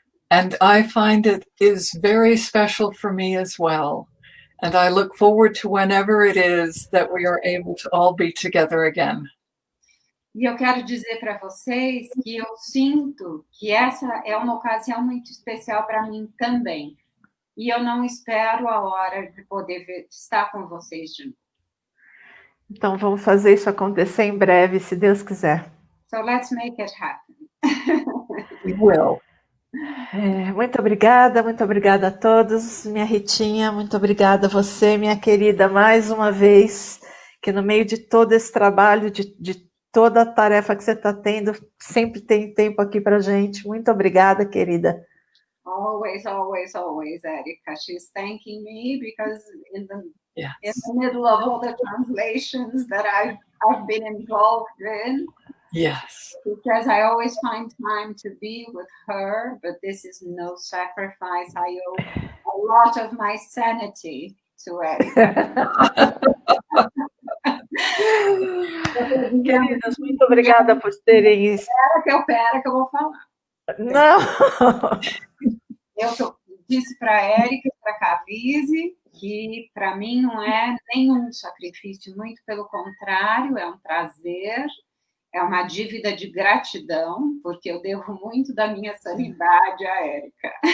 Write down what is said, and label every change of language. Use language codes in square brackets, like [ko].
[en] And I find it is very special for me as well. And I look forward to whenever it is that we are able to all be together again. [pt] E eu quero dizer para vocês que eu sinto que essa é uma ocasião muito especial para mim também. E eu não espero a hora de poder estar com vocês de novo. Então vamos fazer isso acontecer em breve, se Deus quiser. [en] So let's make it happen. We will. [pt] Muito obrigada a todos. Minha Ritinha, muito obrigada a você, minha querida, mais uma vez, que no meio de todo esse trabalho, de toda a tarefa que você está tendo, sempre tem tempo aqui para gente. Muito obrigada, querida. [en] Always, always, always, Erika. She's thanking me because in the middle of all the translations that I've been involved in, yes, because I always find time to be with her, but this is no sacrifice. I owe a lot of my sanity to Erika. [pt] Queridas, muito obrigada por terem... Pera que eu vou falar. Não! Eu disse para a Erika e para a Carlyse que para mim não é nenhum sacrifício, muito pelo contrário, é um prazer, é uma dívida de gratidão, porque eu devo muito da minha sanidade à Erika.